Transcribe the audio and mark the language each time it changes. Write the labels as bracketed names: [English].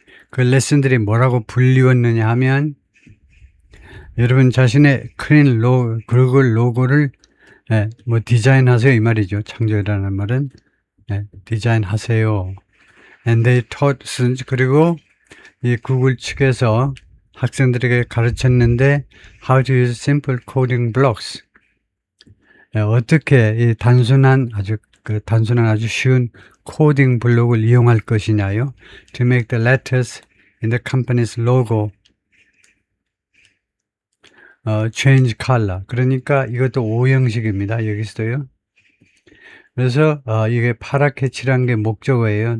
[Korean] 그 레슨들이 뭐라고 불리웠느냐 하면 여러분 자신의 구글 로고를 뭐 디자인하세요 이 말이죠. 창조라는 말은 디자인하세요. [English] And they taught students, 그리고 이 구글 측에서 학생들에게 가르쳤는데 how to use simple coding blocks. [Korean] 어떻게 이 단순한 아주 쉬운 코딩 블록을 이용할 것이냐요. [English] To make the letters in the company's logo change color. [Korean] 그러니까 이것도 오형식입니다. 여기서도요. 그래서 이게 파랗게 칠한 게 목적어예요.